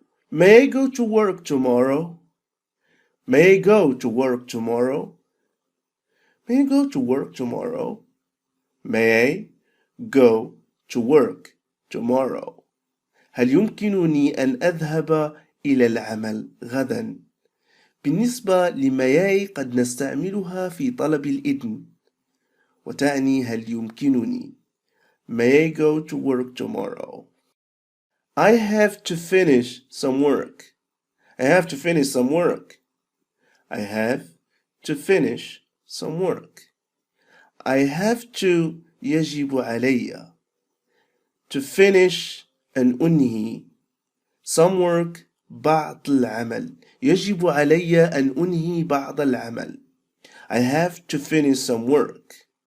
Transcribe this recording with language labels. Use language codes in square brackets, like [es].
[en] May I go to work tomorrow? May I go to work tomorrow? May I go to work tomorrow? May I go to work tomorrow? [ar] هل يمكنني أن أذهب إلى العمل غدا؟ بالنسبة لماي قد نستعملها في طلب الإذن وتعني هل يمكنني. [en] May I go to work tomorrow? I have to finish some work. I have to finish some work. I have to finish some work. I have to [ar] يجب علي. [en] To finish [ar] أن أنهي. [en] Some work [ar] بعض العمل. يجب علي أن أنهي بعض العمل. [en] I have to finish some work.